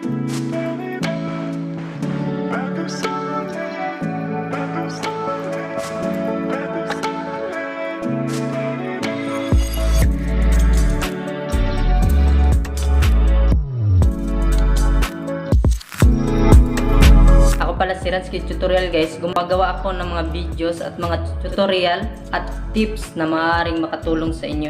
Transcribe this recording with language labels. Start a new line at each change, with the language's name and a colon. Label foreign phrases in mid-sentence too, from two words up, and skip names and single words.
French: Da-da-da. Pas de soleil, pas de soleil, pas de soleil.
Filipino: Ako pala si Ransky Tutorial guys, gumagawa ako ng mga videos at mga tutorial at tips na maaaring makatulong sa inyo.